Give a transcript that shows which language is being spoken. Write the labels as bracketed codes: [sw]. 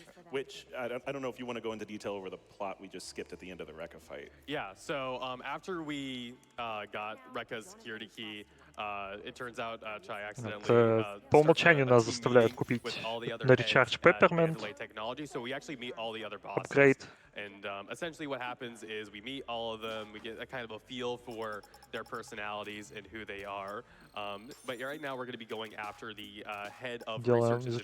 [en] Which, I don't know if you want to go into detail over the plot we just skipped at the end of the Rekka fight. Yeah, so after we got Rekka's security key, it turns out Chai accidentally [ru] по умолчанию нас заставляют купить на речардж Peppermint, апгрейд. [en] And essentially what happens is we meet all of them, we get a kind of a feel for their personalities and who they are. But right now we're going to be going after the head of research and